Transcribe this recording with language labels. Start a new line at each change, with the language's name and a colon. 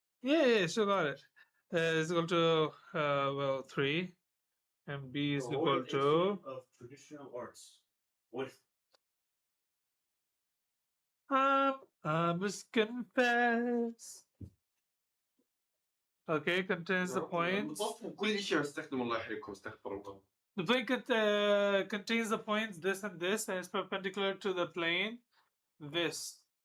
English: Yeah, still got it. Is equal to, 3. And B is equal to. Of traditional arts with. I must confess. Okay, contains the points.
Arabic: كل شيء استخدم الله يحرقكم استغفر الله.
English: The plane contains the points this and this, and it's perpendicular to the plane this.